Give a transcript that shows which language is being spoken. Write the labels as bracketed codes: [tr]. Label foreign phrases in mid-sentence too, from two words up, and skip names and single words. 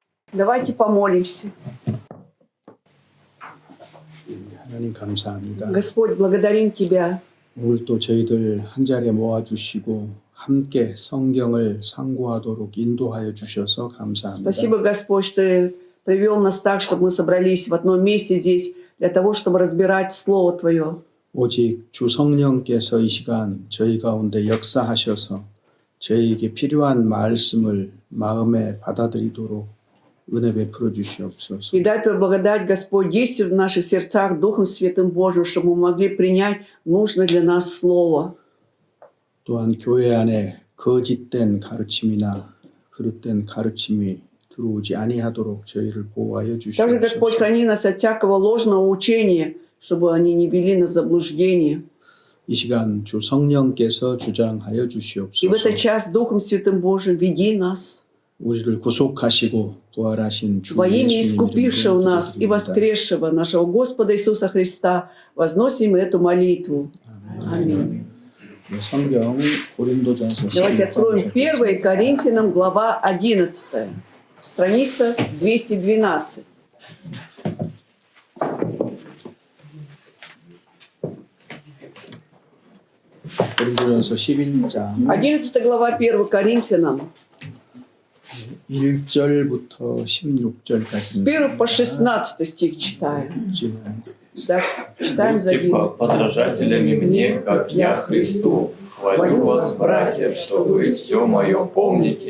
[ru] Давайте помолимся. [ko] 하나님 감사합니다. [ru] Господь, благодарим Тебя. [ko] 오늘 또 저희들 한 자리에 모아주시고 함께 성경을 상고하도록 인도하여 주셔서 감사합니다. [ru] Спасибо, Господь, что Ты привел нас так, чтобы мы собрались в одном месте здесь для того, чтобы разбирать Слово Твое. [ko] 오직 주 성령께서 이 시간 저희 가운데 역사하셔서 저희에게 필요한 말씀을 마음에 받아들이도록 은혜 베풀어 주시옵소서. [ru] И дай Твою благодать, Господь, действуй в наших сердцах Духом Святым Божьим, чтобы мы могли принять нужное для нас Слово. [ko] 또한 교회 안에 거짓된 가르침이나 그릇된 가르침이 들어오지 아니하도록 저희를 보호하여 [ru] Также, Господь, [ko] 주시옵소서. [ru] храни нас от всякого ложного учения, чтобы они не вели нас в заблуждение. [ko] 이 시간 주 성령께서 주장하여 [ru] И в [ko] 주시옵소서. [ru] этот час Духом Святым Божьим веди нас. [ko] 우리를 구속하시고 부활하신 주 [ru] Во имя [ko] 예수님 [ru] искупившего [ko] 이름으로 [ru] нас и [ko] 기도드립니다. [ru] воскресшего нашего Господа Иисуса Христа возносим эту молитву. Аминь. [ko] 네, 성경 고린도전서 [ru] Давайте [ko] 11장 [ru] откроем 1 Коринфянам, глава 11, страница 212. [ko] 고린도전서 11장 [ru] 11 глава 1 Коринфянам, [ko] 1절부터 [ru] с [ko] 16절까지 [ru] 1 по 16 стих читаем. Так, читаем за Будьте ним. подражателями мне, как я Христу. Хвалю вас, братья, что вы все мое помните